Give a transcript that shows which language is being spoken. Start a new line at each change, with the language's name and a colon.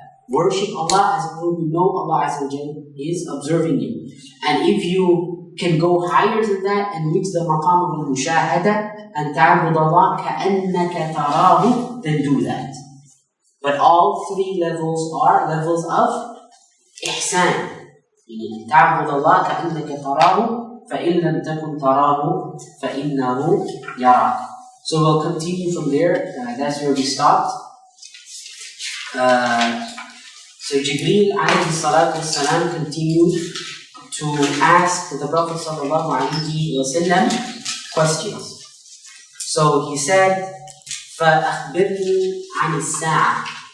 English: Worship Allah as though you know Allah Azza wa Jalla is observing you. And if you can go higher than that and reach the maqam of al-mushahada, and ta'bud Allah
Arabic: كَأَنَّكَ تَرَاهُ,
English: then do that. But all 3 levels are levels of ihsan.
Arabic: أن تعبد الله كأنك تراه فإن لم تكن تراه فإنه يراك.
English: So we'll continue from there. That's where we stopped. So Jibreel alayhi salatu wasalam continued to ask the Prophet sallallahu alayhi wasallam questions. So he said,
Arabic: فَأَخْبِرْنِي عَنِ السَّاعَةِ.